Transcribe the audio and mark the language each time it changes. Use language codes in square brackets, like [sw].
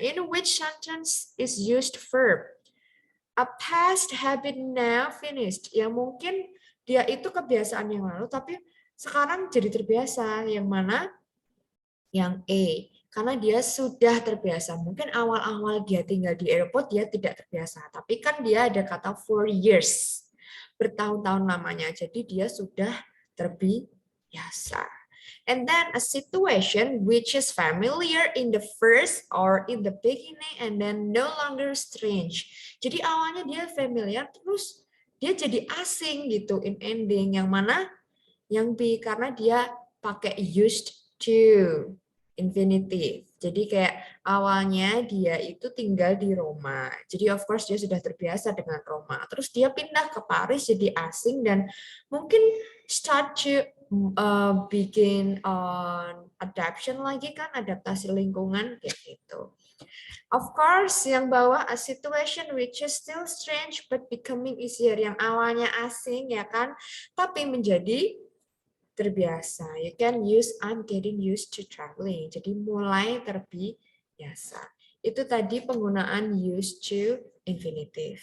[en] In which sentence is used verb? A past habit now finished. [id] Yang mungkin dia itu kebiasaan yang lalu, tapi sekarang jadi terbiasa. Yang mana? Yang A. Karena dia sudah terbiasa. Mungkin awal-awal dia tinggal di airport, dia tidak terbiasa. Tapi kan dia ada kata for years. Bertahun-tahun lamanya. Jadi dia sudah terbiasa. [en] And then a situation which is familiar in the first or in the beginning and then no longer strange. [id] Jadi awalnya dia familiar terus dia jadi asing gitu in ending. Yang mana? Yang B karena dia pakai used to infinitive. Jadi kayak awalnya dia itu tinggal di Roma. Jadi of course dia sudah terbiasa dengan Roma. Terus dia pindah ke Paris jadi asing dan mungkin start to bikin adaptation lagi kan, adaptasi lingkungan kayak gitu. [en] Of course, yang bawah a situation which is still strange but becoming easier. [id] Yang awalnya asing ya kan, tapi menjadi terbiasa. [en] You can use I'm getting used to traveling. Jadi mulai terbiasa. [id] Itu tadi penggunaan used to infinitive.